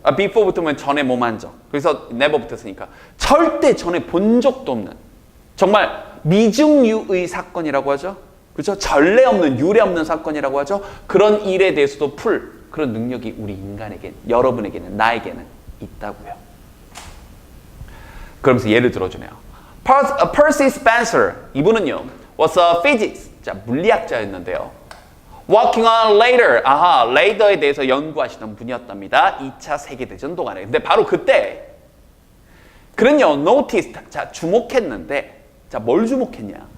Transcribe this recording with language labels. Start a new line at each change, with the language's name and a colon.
Korean: before 붙으면 전에 뭐만져. 그래서 never 붙었으니까 절대 전에 본 적도 없는 정말 미중유의 사건이라고 하죠. 그렇죠? 전례 없는 유례 없는 사건이라고 하죠. 그런 일에 대해서도 풀 그런 능력이 우리 인간에게, 여러분에게는, 나에게는 있다고요. 그러면서 예를 들어주네요. Percy Spencer 이분은요
English: was a physics,
Korean: 자 물리학자였는데요.
English: Working on radar,
Korean: 레이더에 대해서 연구하시던 분이었답니다. 2차 세계대전 동안에. 근데 바로 그때 그는요 noticed, 자 주목했는데, 자 뭘 주목했냐?